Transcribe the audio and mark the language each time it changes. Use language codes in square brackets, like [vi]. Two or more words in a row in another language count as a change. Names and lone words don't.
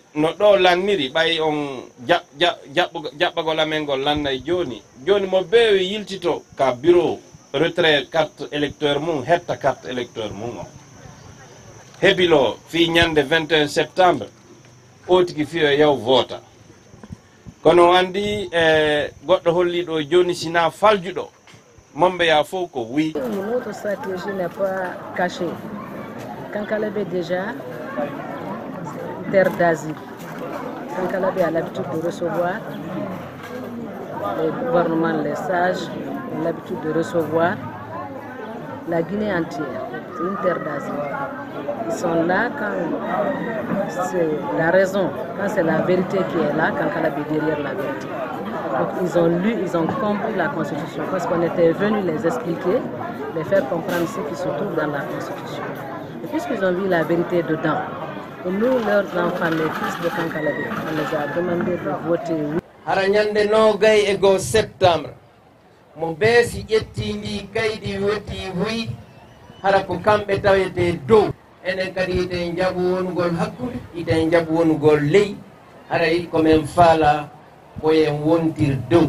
[ff] no ɗo lanniri ɓay on jaɓɓagol amen ngol lannay joni mo beewi yiltito ka [fr] bureau retrait carte électeur [ff] mum hetta [fr] carte électeur [ff] mum o heɓilo fi ñande 21 septembre o tigi fiyo yaw vota kono andi goɗɗo holliɗo joni sina faljuɗo Mombeya fof ko wi [fr] notre stratégie n'est pas cachée. Kankalabé déjà terre d'asile. Kankalabé a l'habitude de recevoir les gouvernements, les sages, l'habitude de recevoir la Guinée entière. C'est une terre d'asile. Ils sont là quand c'est la raison, quand c'est la vérité qui est là, quand Kalab est derrière la vérité. Donc ils ont lu, ils ont compris la Constitution parce qu'on était venu les expliquer, les faire comprendre ce qui se trouve dans la Constitution. Et puisqu'ils ont vu la vérité dedans, et nous, leurs enfants, les fils de Kankalabé, on les a demandé de voter oui. [ff] Haranyande no gay ego septembre. Mo besi yettindi kaydi weti wi hara ko kambe tawete dow enen kadi ite jabu wonugol hakkude ite jabu wonugol ley hara ko men faala ko en wontir dow